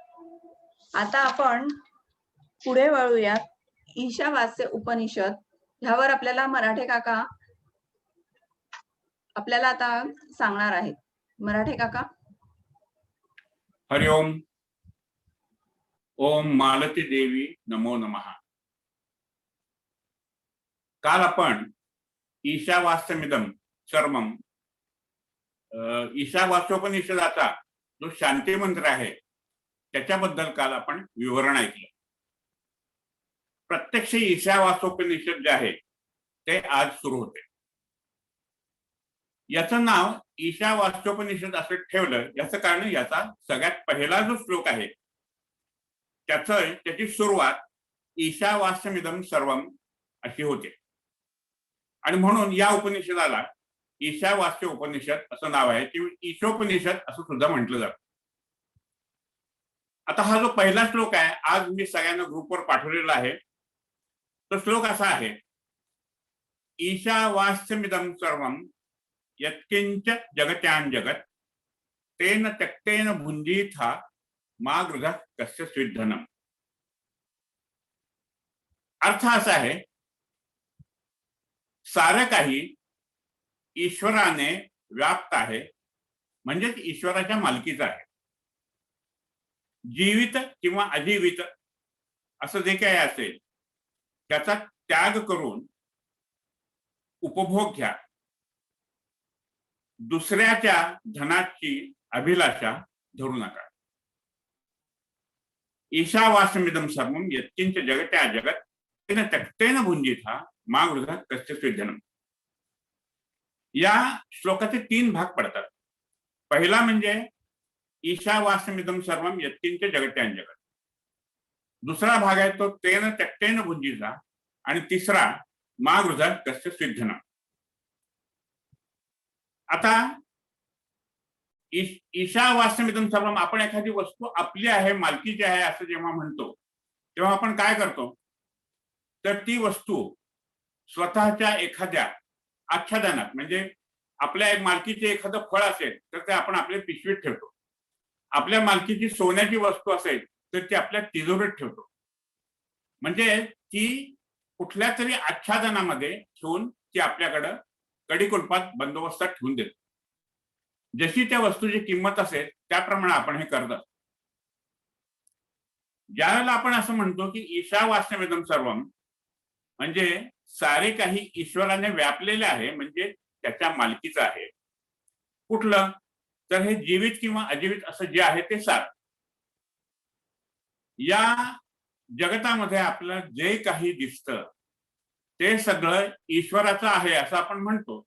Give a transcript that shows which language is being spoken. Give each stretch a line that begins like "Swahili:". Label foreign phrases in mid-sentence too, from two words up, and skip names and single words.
Marathi: आता आपण पुढे वळूयात. ईशावास्य उपनिषद ह्यावर आपल्याला मराठे काका आपल्याला आता सांगणार आहेत. मराठे काका.
Sanskrit: हरिओम. ओम मालती देवी नमो नमः.
Marathi: काल आपण
Sanskrit: ईशावास्यमिदं सर्वम
Marathi: ईशावास्योपनिषदाचा जो शांती मंत्र आहे त्याच्याबद्दल काल आपण विवरण ऐकलं. प्रत्यक्ष ईशावास्योपनिषद जे आहे ते आज सुरू होते. याचं नाव ईशावास्योपनिषद असं ठेवलं याचं कारण याचा सगळ्यात पहिला जो श्लोक आहे त्याची सुरुवात
Sanskrit: ईशावास्यमिदं सर्वम
Marathi: अशी होते आणि म्हणून या उपनिषदाला ईशावास्य उपनिषद असं नाव आहे किंवा ईशोपनिषद असं सुद्धा म्हटलं जातं. आता हा जो पहिला श्लोक आहे आज मी सगळ्यांना ग्रुपवर पाठवलेला आहे. तो श्लोक असा आहे,
Sanskrit: ईशावास्यमिदं सर्वम यत्किंच जगत्यां जगत तेन त्यक्तेन भुंजीथा मा गृधः कस्य स्विद्धनम.
Marathi: अर्थ असा आहे, सारं काही ईश्वराने व्याप्त आहे म्हणजेच ईश्वराच्या मालकीचं आहे. जीवित किंवा अजीवित असं जे काही असेल त्याचा त्याग करून उपभोग घ्या. दुसऱ्याच्या धनाची अभिलाषा धरू नका.
Sanskrit: ईशावास्यमिदं सर्वं यत्किंच जगत्या जगत तेन त्यक्तेन भुंजीथा मा गृधः कस्य स्विद्धनम.
Marathi: या श्लोकाचे 3 भाग पडतात. पहिला म्हणजे
Sanskrit: ईशावास्यमिदं सर्वं यत्किंच जगत्यां जगत.
Marathi: दुसरा भाग आहे तो
Sanskrit: तेन त्यक्तेन भुंजीथा
Marathi: आणि तिसरा
Sanskrit: मा गृधः कस्य स्विद्धनम.
Marathi: आता
Sanskrit: ईशावास्यमिदं सर्वम
Marathi: आपण एखादी वस्तू आपली आहे मालकीची आहे असं जेव्हा म्हणतो तेव्हा आपण काय करतो तर ती वस्तू स्वतःच्या एखाद्या आच्छादनात म्हणजे आपल्या एक मालकीचे एखादं फळ असेल तर ते आपण आपल्या पिशवीत ठेवतो. आपल्या मालकीची सोन्याची वस्तू असेल तर ती आपल्या तिजोरीत ठेवतो. म्हणजे ती कुठल्या तरी आच्छादनामध्ये ठेवून ती आपल्याकडं कडिकुलपात बंदोबस्तात ठेवून देतो. जशी त्या वस्तूची किंमत असेल त्याप्रमाणे आपण हे करत असतो. ज्यावेळेला आपण असं म्हणतो की
Sanskrit: ईशावास्यमिदं सर्वम
Marathi: म्हणजे सारे काही ईश्वराने व्यापलेले आहे म्हणजे त्याच्या मालकीचं आहे. कुठलं तर हे जीवित किंवा अजीवित असं जे आहे ते सार. या जगतामध्ये आपल्याला जे काही दिसतं ते सगळं ईश्वराचं आहे असं आपण म्हणतो.